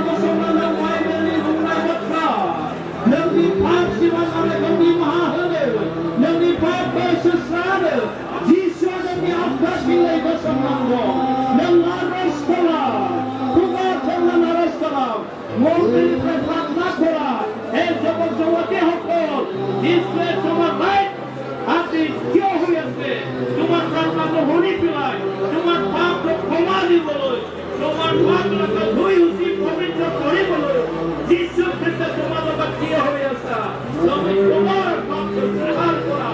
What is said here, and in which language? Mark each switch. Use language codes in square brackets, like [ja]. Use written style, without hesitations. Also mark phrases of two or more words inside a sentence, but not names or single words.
[brx] गसंनानै बाइबेलनि बुंनाय बाथ्रा नोंनि पाप सिमा जानायखौ निमाहा होनो नोंनि पापखौ सुस्रांनो जिसुआ नोंनि आफाद बिलाइ गसंनांगौ नों आरज खालाम खुगा खेवनानै आरज खालाम मन्दिरनिफ्राय प्रार्थना करा [as] हे যুবক যুবতীসকল যিশুৱে তোমাৰ লাইফ আজি কিয় হৈ আছে তোমাৰ প্ৰাৰ্থনাটো শুনি পেলাই তোমাৰ পাপটো ক্ষমা দিবলৈ তোমাৰ পাপটো ধুই মুচি পবিত্ৰ কৰিবলৈ যিশুৰ ক্ষেত্ৰত তোমাৰ লগত থিয় হৈ আছা তুমি তোমাৰ পাপটো স্বীকাৰ